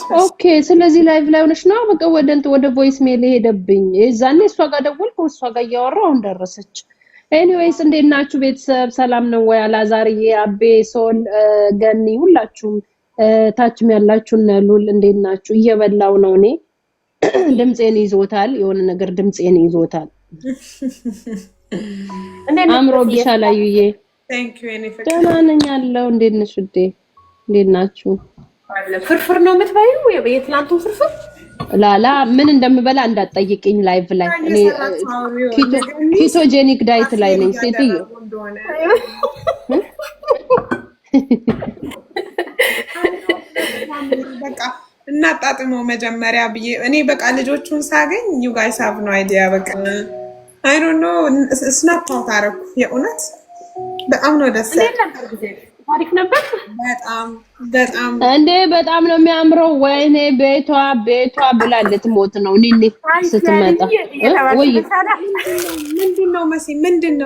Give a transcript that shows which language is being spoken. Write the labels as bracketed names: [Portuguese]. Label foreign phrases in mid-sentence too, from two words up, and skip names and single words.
[Amharic] ኦኬ ስለዚህ ላይቭ ላይ ሆነሽ ነው በቃ ወደ [English] voice mail [Amharic] ሄደብኝ። የዛኔ እሷ ጋር ደወልኩ እሷ ጋር እያወራሁ አሁን ደረሰች። ኤኒዌይስ እንዴት ናችሁ ቤተሰብ? ሰላም ነው ወይ? አላዛርዬ፣ አቤ፣ ሶል፣ ገኒ ሁላችሁም ታችም ያላችሁ እና ሉል እንዴት ናችሁ? እየበላው ነው እኔ ድምጼን ይዞታል የሆነ ነገር ድምጼን ይዞታል። አምሮ ቢሻላዩዬ [English] Thank you any for [Amharic] ደህና ነኝ አለው። እንዴት ነሽ ውዴ? እንዴት ናችሁ? ፍርፍር ነው የምትበይው? የትላንቱ ፍርፍር ላላ ምን እንደምበላ እንዳትጠይቅኝ ላይቭ ላይ እኔ [English] ketogenic diet [Amharic] ላይ ነኝ ሴትዮ። በቃ እናጣጥመው መጀመሪያ ብዬ እኔ በቃ ልጆቹን ሳገኝ [English] you guys have no idea [Amharic] በቃ [English] I don't know snap out [Amharic] አደረኩ። የእውነት በጣም ነው ደስ ያለኝ። ታሪክ ነበር። በጣም እንዴ በጣም ነው የሚያምረው። ወይኔ ቤቷ ብላ ልትሞት ነው ኒኒ ስትመጣ። ወይ ምንድነው መሲ ምንድነው